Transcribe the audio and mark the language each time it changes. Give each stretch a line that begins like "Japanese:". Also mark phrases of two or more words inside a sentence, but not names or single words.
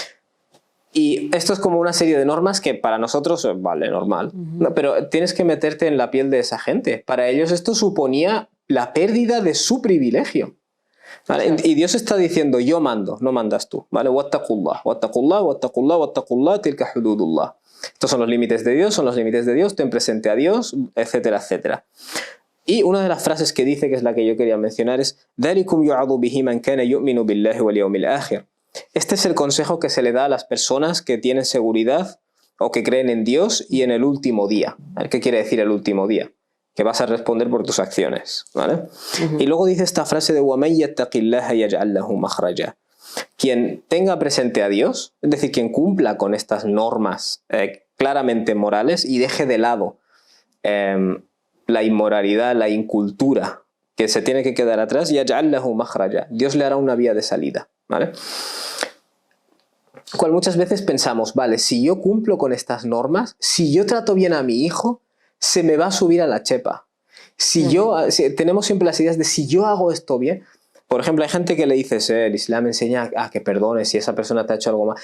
Spanish: Y esto es como una serie de normas que para nosotros, vale, normal. No, pero tienes que meterte en la piel de esa gente. Para ellos esto suponía la pérdida de su privilegio. ¿Vale? Y Dios está diciendo, yo mando, no mandas tú, ¿vale?
Arabic: واتقوا الله، واتقوا الله، واتقوا الله، واتقوا الله، تلك حدود الله.
Spanish: Estos son los límites de Dios, ten presente a Dios, etcétera, etcétera. Y una de las frases que dice, que es la que yo quería mencionar, es
Arabic: ذَلِكُمْ يُعَظُ بِهِ مَنْ كَانَ يُؤْمِنُ بِاللَّهِ وَالْيَوْمِ الْآخِرِ.
Spanish: Este es el consejo que se le da a las personas que tienen seguridad o que creen en Dios y en el último día. ¿Qué quiere decir el último día? Que vas a responder por tus acciones, ¿vale? Y luego dice esta frase de
Arabic: وَمَنْ يَتَّقِ اللَّهَ يَجْعَلْ لَهُ مَخْرَجًا.
Spanish: Quien tenga presente a Dios, es decir, quien cumpla con estas normas claramente morales y deje de lado la inmoralidad, la incultura que se tiene que quedar atrás,
Arabic: يَجْعَلْ لَهُ مَخْرَجًا.
Spanish: Dios le hará una vía de salida, ¿vale? Cual muchas veces pensamos, vale, si yo cumplo con estas normas, si yo trato bien a mi hijo, se me va a subir a la chepa. Tenemos siempre las ideas de si yo hago esto bien. Por ejemplo, hay gente que le dices, el Islam enseña a que perdones si esa persona te ha hecho algo mal.